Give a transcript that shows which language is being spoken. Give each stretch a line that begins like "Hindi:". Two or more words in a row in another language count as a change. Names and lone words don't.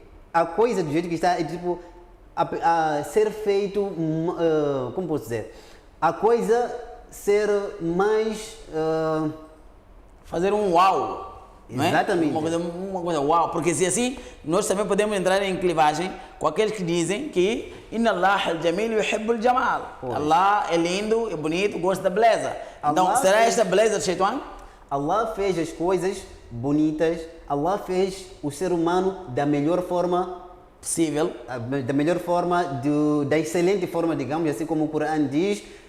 Portuguese: A coisa do jeito que está, é tipo, a ser feito, como posso dizer? A coisa ser mais... fazer um uau. Exatamente. Uma coisa uau, porque se assim, nós também podemos entrar em clivagem com aqueles que dizem que
Arabic: إن الله الجميل يحب الجمال.
Portuguese: Allah é lindo, é bonito, gosta da beleza. Então, será esta beleza do Shaitão? Allah fez as coisas bonitas, Allah fez o ser humano da melhor forma possível, da melhor forma, da excelente forma, digamos, assim como o Corão diz.